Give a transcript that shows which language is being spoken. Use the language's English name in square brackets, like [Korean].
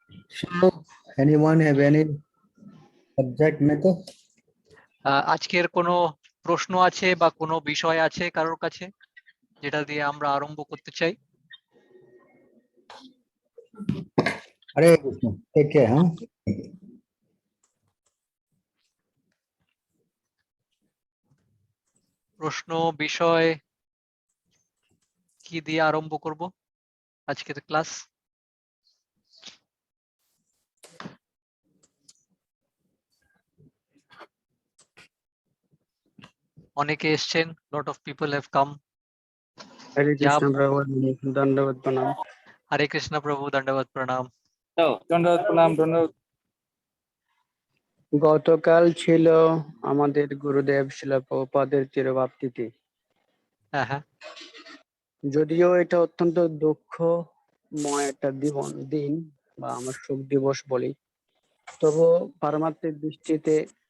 [English] So, anyone have any subject matter? [Bangla] আজকের কোনো প্রশ্ন আছে বা কোনো বিষয় আছে কারোর কাছে যেটা দিয়ে আমরা আরম্ভ করতে চাই? [English] Hare Krishna. Take care, huh? [Bangla] প্রশ্ন বিষয় কি দিয়ে আরম্ভ করব আজকের ক্লাস? অনেকে এসেছেন, [English] Lot of people have come. [Hindi] हरे कृष्ण प्रभु दंडवत प्रणाम। हरे कृष्ण प्रभु दंडवत प्रणाम। दंडवत प्रणाम। दंडवत। [Bangla] গতকাল ছিল আমাদের গুরুদেব শিল প্রভুপাদের চিরপ্রাপ্তিথি। হ্যাঁ হ্যাঁ। যদিও এটা অত্যন্ত দুঃখময় একটা দিন বা আমরা শোক দিবস বলি, তবু পারমাত্মিক দৃষ্টিতে